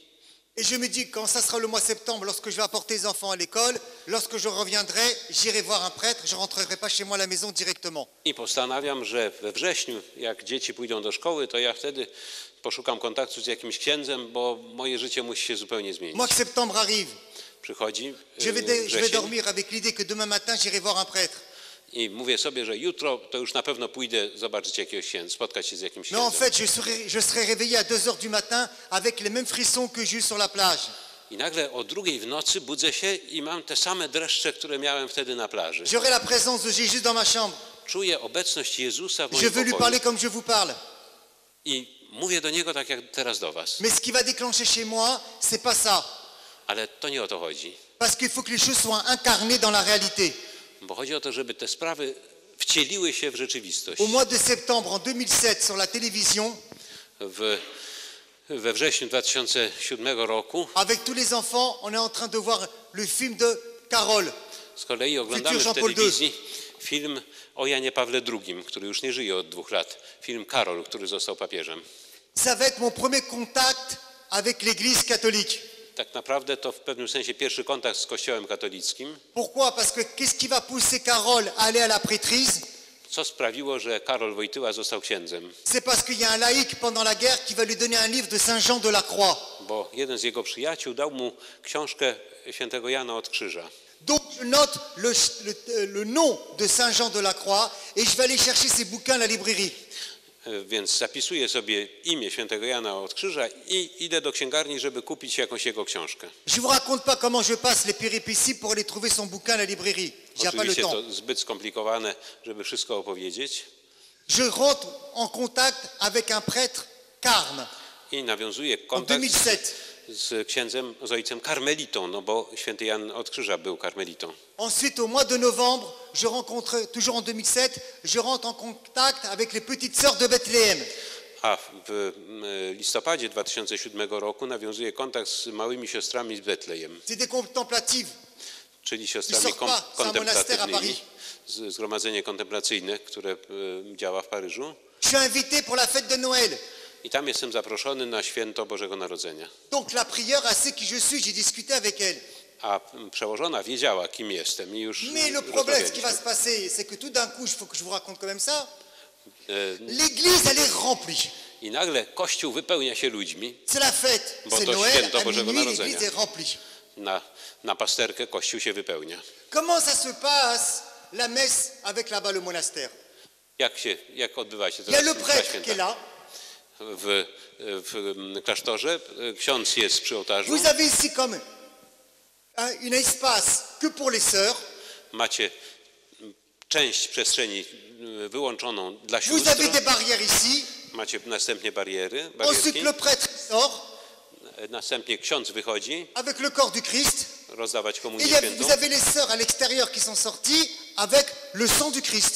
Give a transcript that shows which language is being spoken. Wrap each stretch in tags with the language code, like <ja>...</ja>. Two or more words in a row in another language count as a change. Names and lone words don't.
<fr>Et je me dis, quand ça sera le mois de septembre, lorsque je vais apporter les enfants à l'école, lorsque je reviendrai, j'irai voir un prêtre, je ne rentrerai pas chez moi à la maison directement.</fr> <pl>I postanawiam, że we wrześniu, jak dzieci pójdą do szkoły, to ja wtedy poszukam kontaktu z jakimś księdzem, bo moje życie musi się zupełnie zmienić.</pl> <fr>Mois de septembre arrive.</fr> <pl>Przychodzi</pl> <fr>Je vais</fr> <pl>wrzesień</pl> <fr>dormir avec l'idée que demain matin, j'irai voir un prêtre.</fr> <pl>i mówię sobie, że jutro to już na pewno pójdę zobaczyć jakiegoś księdza, spotkać się z jakimś</pl> <fr>Mais en</fr> <pl>księdzem.</pl> <fr>fait, je serai réveillé à 2 heures du matin avec les mêmes frissons que j'ai eu sur la plage.</fr> <pl>I nagle o 2:00 w nocy budzę się i mam te same dreszcze, które miałem wtedy na plaży.</pl> <fr>J'aurai la présence de Jésus dans ma chambre.</fr> <pl>Czuję obecność Jezusa w</pl> <fr>Je</fr> <pl>moim</pl> <fr>veux lui</fr> <pl>pokoju</pl> <fr>parler comme je vous parle.</fr> <pl>i mówię do Niego tak jak teraz do was.</pl> <fr>Mais ce qui va déclencher chez moi, c'est pas ça.</fr> <pl>Ale to nie o to chodzi.</pl> <fr>Parce qu'il faut que les choses soient incarnées dans la réalité.</fr> <pl>Bo chodzi o to, żeby te sprawy wcieliły się w rzeczywistość.</pl> <fr>Au mois de septembre en 2007, sur la télévision,</fr> <pl>We wrześniu 2007 roku</pl> <fr>avec tous les enfants, on est en train de voir le film de Carole.</fr> <pl>z kolei oglądamy w</pl> <fr>Jean-Paul II.</fr> <pl>telewizji film o Janie Pawle II, który już nie żyje od 2 lat. Film Karol, który został papieżem.</pl> <fr>Ça va être mon premier contact avec l'Église catholique.</fr> <pl>Tak naprawdę to w pewnym sensie pierwszy kontakt z Kościołem katolickim.</pl> <fr>Pourquoi? Parce que qu'est-ce qui va pousser Carole à aller à la prêtrise?</fr> <pl>Co sprawiło, że Karol Wojtyła został księdzem?</pl> <fr>C'est parce qu'il y a un laïc pendant la guerre qui va lui donner un livre de Saint Jean de la Croix.</fr> <pl>Bo jeden z jego przyjaciół dał mu książkę świętego Jana od Krzyża.</pl> <fr>Donc je note le nom de Saint Jean de la Croix et je vais aller chercher ces bouquins à la librairie.</fr> <pl>Więc zapisuję sobie imię świętego Jana od Krzyża i idę do księgarni, żeby kupić jakąś jego książkę.</pl> <fr>Je vous raconte pas comment je passe les péripéties pour aller trouver son bouquin à la librairie. J'ai pas le</fr> <pl>Oczywiście</pl> <fr>temps.</fr> <pl>to zbyt skomplikowane, żeby wszystko opowiedzieć.</pl> <fr>Je rentre en contact avec un prêtre carme</fr> <pl>I nawiązuję</pl> <fr>en</fr> <pl>kontakt</pl> <fr>2007.</fr> <pl>z księdzem, z ojcem karmelitą, no bo święty Jan od Krzyża był karmelitą.</pl> <fr>Ensuite, au mois de novembre, je rencontre, toujours en 2007, je rentre en contact avec les petites sœurs de Bethléem.</fr> <pl>A w listopadzie 2007 roku nawiązuje kontakt z małymi siostrami z Betlejem,</pl> <fr>C'est des contemplatives.</fr> <pl>czyli siostrami kontemplacyjnymi, zgromadzenie kontemplacyjne, które działa w Paryżu.</pl> <fr>Je suis invité pour la fête de Noël.</fr> <pl>I tam jestem zaproszony na święto Bożego Narodzenia.</pl> <fr>Donc la prieure, elle sait qui je suis, j'ai discuté avec elle.</fr> <pl>A przełożona wiedziała, kim jestem i już</pl> <fr>Mais le problème, ce qui va</fr> <pl>rozmawialiśmy.</pl> <fr>se passer, c'est que tout d'un coup, il faut que je vous raconte quand même ça, l'église, elle est remplie.</fr> <pl>I nagle Kościół wypełnia się ludźmi.</pl> <fr>C'est la fête,</fr> <pl>Bo</pl> <fr>c'est</fr> <pl>to</pl> <fr>Noël,</fr> <pl>święto</pl> <fr>à</fr> <pl>Bożego</pl> <fr>minuit,</fr> <pl>Narodzenia.</pl> <fr>l'église est remplie.</fr> <pl>Na pasterkę Kościół się wypełnia.</pl> <fr>Comment ça se passe, la messe avec là-bas le monastère?</fr> <pl>Jak odbywa się</pl> <fr>Il y a</fr> <pl>teraz</pl> <fr>le</fr> <pl>msza</pl> <fr>prêtre qui</fr> <pl>święta?</pl> <fr>est là.</fr> <pl>W klasztorze ksiądz jest przy ołtarzu.</pl> <fr>Vous avez ici comme un espace que pour les sœurs.</fr> <pl>Macie część przestrzeni wyłączoną dla</pl> <fr>Vous</fr> <pl>sióstr.</pl> <fr>avez des barrières ici.</fr> <pl>Macie następnie barierki.</pl> <fr>Ensuite, le prêtre sort</fr> <pl>Następnie ksiądz wychodzi</pl> <fr>avec le corps du Christ.</fr> <pl>rozdawać</pl> <fr>Et</fr> <pl>komunię</pl> <fr>il y a-</fr> <pl>świętą.</pl> <fr>vous avez les sœurs à l'extérieur qui sont sorties avec le sang du Christ.</fr>